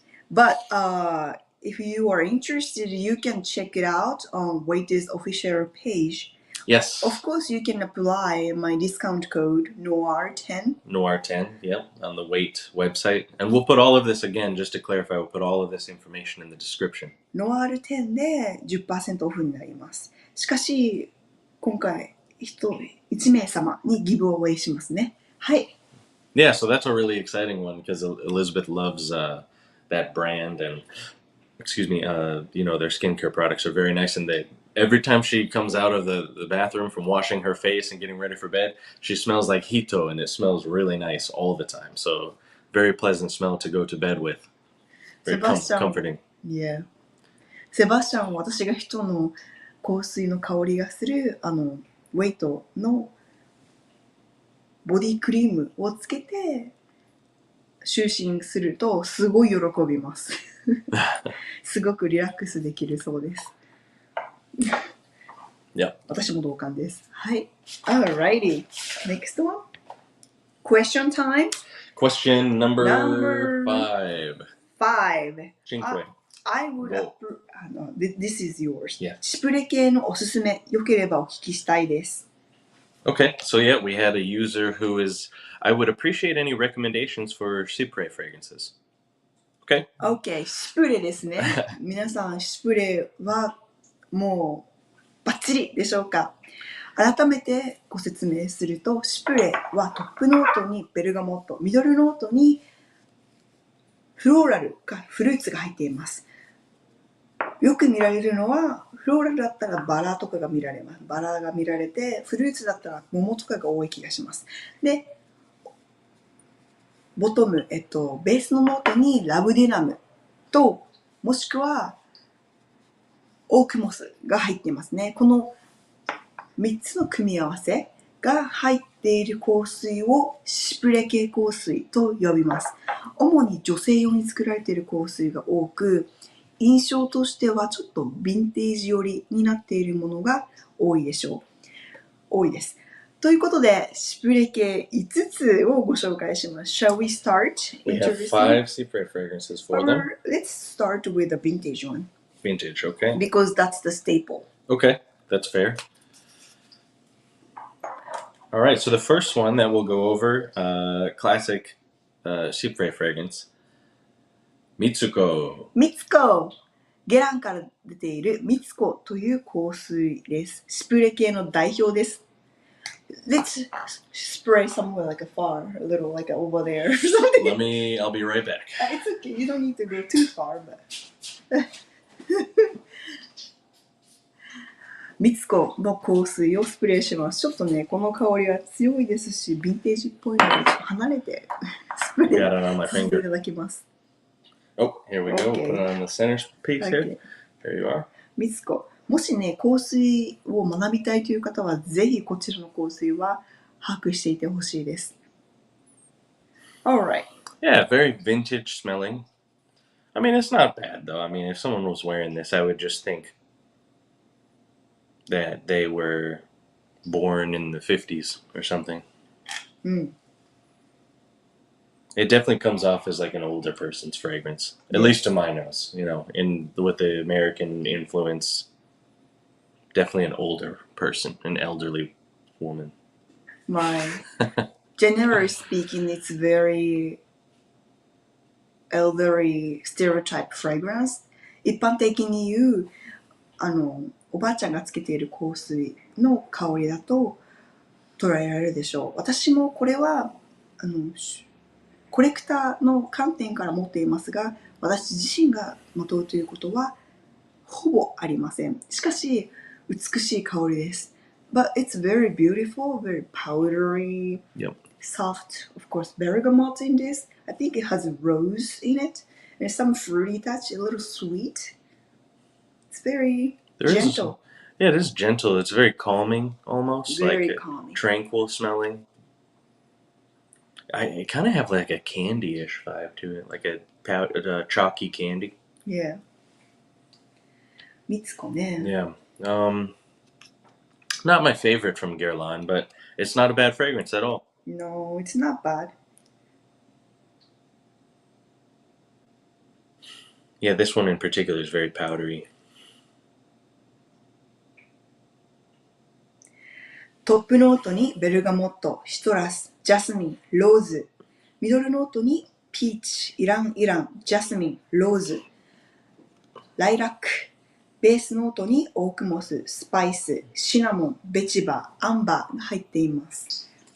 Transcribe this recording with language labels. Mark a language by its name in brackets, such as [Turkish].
[English] But if you are interested, you can check it out on Wait's official page. Yes. Of course, you can apply my discount code NOIR10. NOIR10, yep, on the Wait website. And we'll put all of this, again, just to clarify, we'll put all of this information in the description. [Japanese] NOIR10 で 10% オフになります。しかし、今回、1名様にギブアウェイしますね。はい。 [English] Yeah, so that's a really exciting one because Elizabeth loves that brand and, excuse me, you know, their skincare products are very nice. And every time she comes out of the bathroom from washing her face and getting ready for bed, she smells like hito and it smells really nice all the time. So very pleasant smell to go to bed with. Very comforting. Yeah. [Japanese] セバスチャンは私が人の香水の香りがするウェイトのボディクリームをつけて就寝するとすごい喜びます。すごくリラックスできるそうです。 [English] Yeah. [Japanese] 私も同感です。はい。 [English] Alrighty. Next one. Question time. Question number 5. 5. I would this is yours. Yeah. [Japanese] シプレ系のおすすめ、よければお聞きしたいです。 [English] Okay, so yeah, we had a user who I would appreciate any recommendations for Cipre fragrances. Okay? [Japanese] Okay, シプレですね。皆さん、シプレはもうバッチリでしょうか？改めてご説明すると、シプレはトップノートにベルガモット、ミドルノートにフローラルかフルーツが入っています。よく見られるのは、フローラルだったらバラとかが見られます。バラが見られて、フルーツだったら桃とかが多い気がします。で、ボトム、ベースのノートにラブデナムと、もしくはオークモスが入っていますね。この3つの組み合わせが入っている香水をシプレ系香水と呼びます。主に女性用に作られている香水が多く、印象としてはちょっとヴィンテージ寄りになっているものが多いです。ということで、シプレ系5つをご紹介します。 [English] Shall we start? We have 5 Cipre fragrances for them. Let's start with the vintage one. Vintage, okay? Because that's the staple. Okay, that's fair. All right, so the first one that we'll go over, classic Cipre fragrance, Mitsouko. Mitsouko! [Japanese] ゲランから出ているMitsoukoという香水です。シプレ系の代表です。 [English] Let's spray somewhere like afar, a little like over there or something. I'll be right back. It's okay, you don't need to go too far, but... [Japanese] Mitsoukoの香水をスプレーします。ちょっとね、この香りは強いですし、ヴィンテージっぽいので、ちょっと離れてスプレーさせていただきます。 [English] Oh, here we go. Okay. Put it on the center piece here. There you are. [Japanese] Mitsouko。もしね、香水を学びたいという方は、ぜひこちらの香水は把握していてほしいです。 [English] Alright. Yeah, very vintage smelling. I mean, it's not bad though. I mean, if someone was wearing this, I would just think that they were born in the 50s or something. It definitely comes off as like an older person's fragrance, at Yes. least to my nose. You know, with the American influence, definitely an older person, an elderly woman. Right. Generally speaking, it's very elderly stereotype fragrance. [Japanese] 一般的に言う、おばあちゃんがつけている香水の香りだと捉えられるでしょう。私もこれは、コレクターの観点から持っていますが、私自身がまとうということはほぼありません。しかし、美しい香りです。 [English] But it's very beautiful, very powdery, Yep. soft, of course, bergamot in this. I think it has rose in it. There's some fruity touch, a little sweet. It's very gentle. Yeah, it is gentle. It's very calming, almost. Very like calming. Tranquil smelling. I kind of have like a candy-ish vibe to it, like a chalky candy. Yeah. Mitsouko ね。 Yeah. Not my favorite from Guerlain, but it's not a bad fragrance at all. No, it's not bad. Yeah, this one in particular is very powdery. [Japanese] トップノートにベルガモット、シトラス、ジャスミン、ローズ。ミドルノートにピーチ、イラン、ジャスミン、ローズ。ライラック。ベースノートにオークモス、スパイス、シナモン、ベチバ、アンバーが入っています。